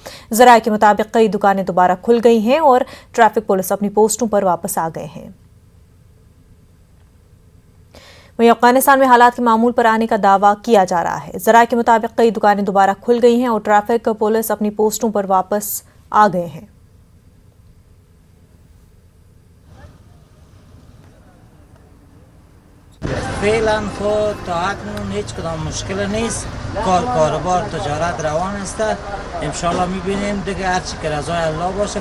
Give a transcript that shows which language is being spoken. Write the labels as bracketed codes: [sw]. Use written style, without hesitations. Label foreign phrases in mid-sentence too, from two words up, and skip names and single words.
[hi] ज़राए के मुताबिक कई दुकानें दोबारा खुल गई हैं और [en] traffic police [hi] अपनी पोस्टों पर वापस आ गए हैं। वहीं अफगानिस्तान में हालात के मामूल पर आने का दावा किया जा रहा है। ज़राए के मुताबिक कई दुकानें दोबारा खुल गई हैं और [en] traffic police [hi] अपनी पोस्टों पर वापस आ गए हैं। [fa] فعلا خود تا اکنون هیچ کدام مشکل نیست. کاروبار تجارت روان است. [ar] انشالله [fa] میبینیم دیگه هرچی که رضای الله باشه.